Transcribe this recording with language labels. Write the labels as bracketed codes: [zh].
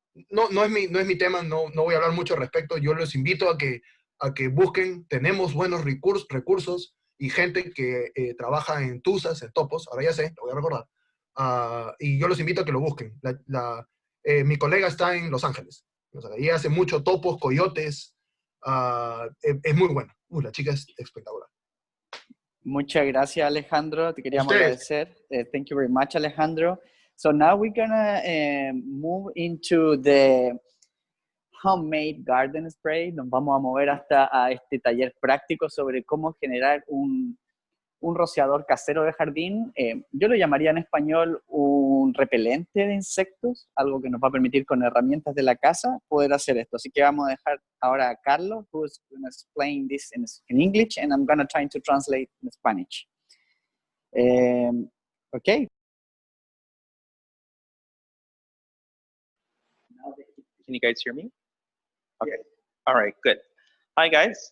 [es] No es mi tema, no voy a hablar mucho al respecto. Yo les invito a que busquen, tenemos buenos recursos y gente que trabaja en tusas, en topos, ahora ya sé, lo voy a recordar. Y yo los invito a que lo busquen. Mi colega está en Los Ángeles. O sea, ella hace mucho topos, coyotes. Es muy buena. La chica es espectacular. Muchas gracias, Alejandro. [en] Te queríamos agradecer. Thank you very much, Alejandro. So now we're gonna move into the homemade garden spray. [es] Nos vamos a mover hasta a este taller práctico sobre cómo generar un rociador casero de jardín. Yo lo llamaría en español un repelente de insectos, algo que nos va a permitir con herramientas de la casa poder hacer esto. [en] Así que vamos a dejar ahora a Carlos, who is going to explain this in English, and I'm going to try to translate in Spanish. Okay. Can you guys hear me? Okay. All right, good. Hi, guys.